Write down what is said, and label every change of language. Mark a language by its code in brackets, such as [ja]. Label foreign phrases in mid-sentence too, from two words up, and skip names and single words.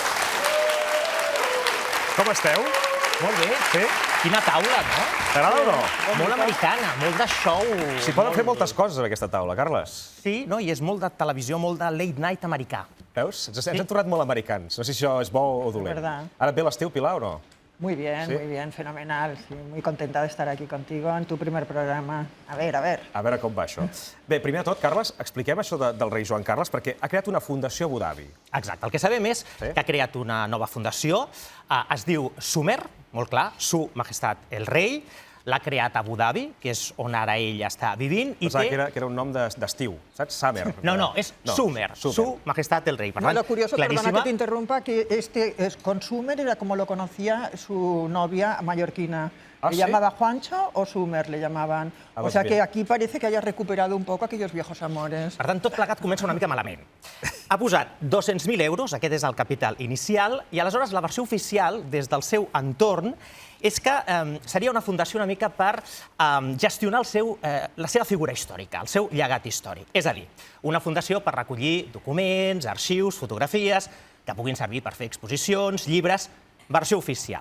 [ca] Com esteu? Molt bé. Sí? Quina taula, no? T'agrada o no? Molt americana, molt de show. S'hi poden fer moltes coses en aquesta taula, Carles. Sí, no? I és molt de televisió, molt de late night americà. Veus? Ens hem tornat molt americans. No sé si això és bo o dolent. Verdad. Ara et ve l'estiu, Pilar, o no? [es] Muy bien, fenomenal. Sí, muy contenta de estar aquí contigo en tu primer programa. A ver. [ca] A veure com va això. Bé, primer de tot, Carles, expliquem això del rei Joan Carles, perquè ha creat una fundació a Abu Dhabi. Exacte. El que sabem és que ha creat una nova fundació. Es diu Sumer, molt clar, Su Majestat el Rei. L'ha creat a Abu Dhabi, que és on ara ell està vivint. Pensava que era un nom d'estiu, saps? Summer. No, és Sumer, Su Majestat el Rei. [es] Lo curioso, perdona que te interrumpa, que con Sumer era como lo conocía su novia mallorquina. ¿Le llamaba Juancho o Sumer le llamaban? O sea que aquí parece que haya recuperado un poco aquellos viejos amores. [ca] Per tant, tot plegat comença una mica malament. Ha posat 200.000 euros, aquest és el capital inicial, i aleshores la versió oficial, des del seu entorn, és que seria una fundació una mica per gestionar la seva figura històrica, el seu llegat històric. És a dir, una fundació per recollir documents, arxius, fotografies, que puguin servir per fer exposicions, llibres, versió oficial.